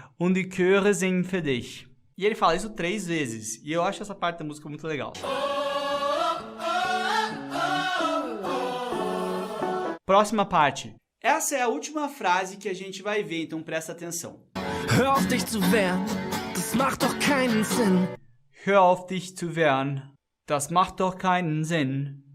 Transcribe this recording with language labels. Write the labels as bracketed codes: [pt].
[de] Und die Chöre singen für dich. [pt] E ele fala isso 3 vezes. E eu acho essa parte da música muito legal. Próxima parte. Essa é a última frase que a gente vai ver, então presta atenção. [de] Hör auf dich zu wehren, das macht doch keinen Sinn. Hör auf dich zu wehren, das macht doch keinen Sinn.